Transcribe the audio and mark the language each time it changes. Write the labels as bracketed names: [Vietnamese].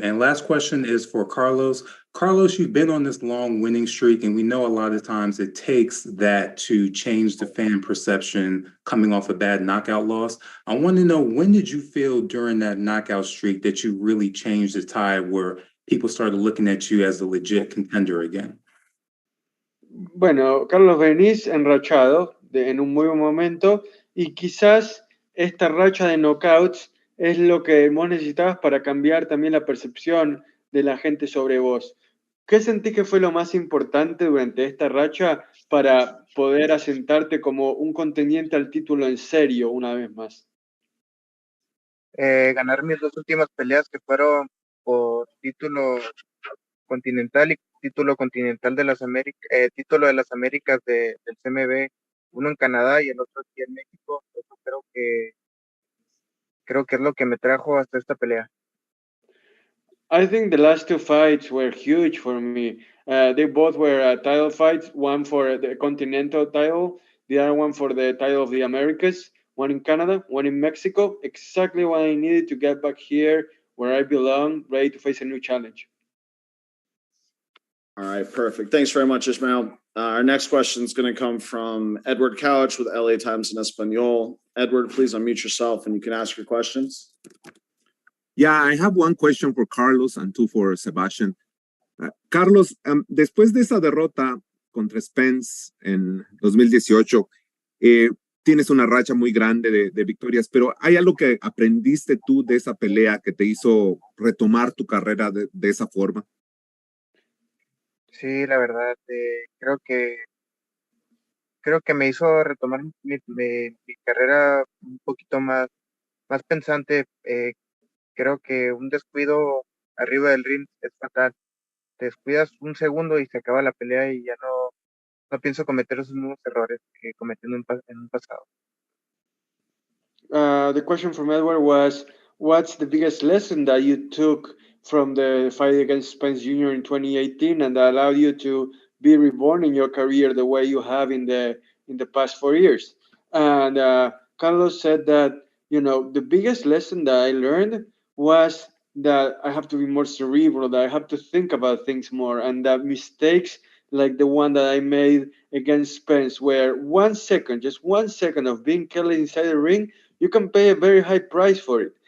[English] And last question is for Carlos. Carlos, you've been on this long winning streak, and we know a lot of times it takes that to change the fan perception coming off a bad knockout loss. I want to know, when did you feel during that knockout streak that you really changed the tide where people started looking at you as a legit contender again? [Spanish] Bueno, Carlos, venís enrachado en un muy buen momento y quizás esta racha de knockouts es lo que vos necesitabas para cambiar también la percepción de la gente sobre vos. ¿Qué sentís que fue lo más importante durante esta racha para poder asentarte como un contendiente al título en serio una vez más? Ganar mis dos últimas peleas que fueron por título continental y título continental de las Américas, título de las Américas del CMB, uno en Canadá y el otro aquí en México. Eso creo que es lo que me trajo hasta esta pelea. [English] I think the last two fights were huge for me. They both were title fights, one for the Continental title, the other one for the title of the Americas, one in Canada, one in Mexico. Exactly what I needed to get back here where I belong, ready to face a new challenge. All right, perfect. Thanks very much, Ishmael. Our next question is going to come from Edward Couch with LA Times in Espanol. Edward, please unmute yourself and you can ask your questions. Yeah, I have one question for Carlos and two for Sebastian. [Spanish] Carlos, después de esa derrota contra Spence en 2018, tienes una racha muy grande de victorias, pero ¿hay algo que aprendiste tú de esa pelea que te hizo retomar tu carrera de esa forma? Sí, la verdad, creo que me hizo retomar mi carrera un poquito más pensante. Creo que un descuido arriba del ring es fatal. Te descuidas un segundo y se acaba la pelea y ya no pienso cometer esos mismos errores que cometí en un pasado. [English] The question from Edward was, what's the biggest lesson that you took from the fight against Spence Jr. in 2018 and that allowed you to be reborn in your career the way you have in the past 4 years? And Carlos said that, the biggest lesson that I learned was that I have to be more cerebral, that I have to think about things more, and that mistakes like the one that I made against Spence, where 1 second, just 1 second of being careless inside the ring, you can pay a very high price for it.